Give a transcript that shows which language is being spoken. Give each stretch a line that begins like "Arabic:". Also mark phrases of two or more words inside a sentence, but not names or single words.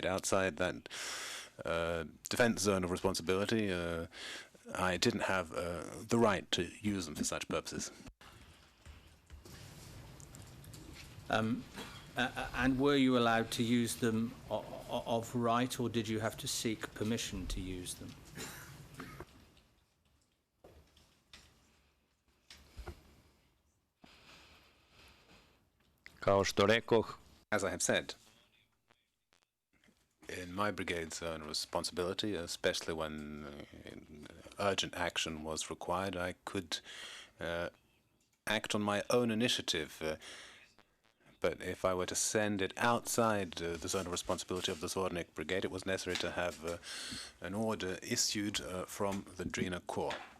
English: Outside that defense zone of responsibility, I didn't have the right to use them for such purposes. And were you allowed to use them of right, or did you have to seek permission to use them?
Serbian: kao što rekoh,
English: As I have said, in my brigade's own responsibility, especially when urgent action was required, I could act on my own initiative. But if I were to send it outside the zone of responsibility of the Zvornik Brigade, it was necessary to have an order issued from the Drina Corps.